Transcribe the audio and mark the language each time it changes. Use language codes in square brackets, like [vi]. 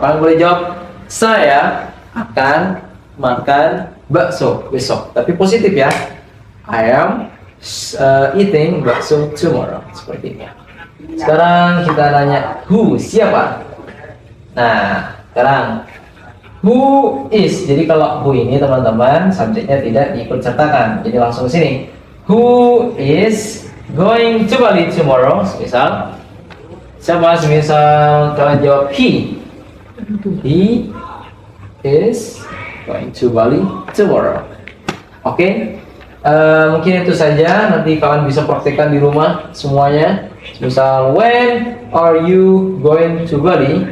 [id] Kalian boleh jawab, saya akan makan bakso besok. Tapi positif ya. [en] I am eating bakso tomorrow. [id] Seperti ini. Sekarang kita nanya who, siapa? Nah, sekarang [en] who is. [id] Jadi kalau who ini teman-teman subjeknya tidak diikut sertakan. Jadi langsung sini. [en] Who is going to Bali tomorrow? [id] Misal siapa? Misal kalian jawab he. [en] He is going to Bali tomorrow. [id] Oke. Mungkin itu saja. Nanti kalian bisa praktekkan di rumah semuanya. Misal [en] when are you going to Bali?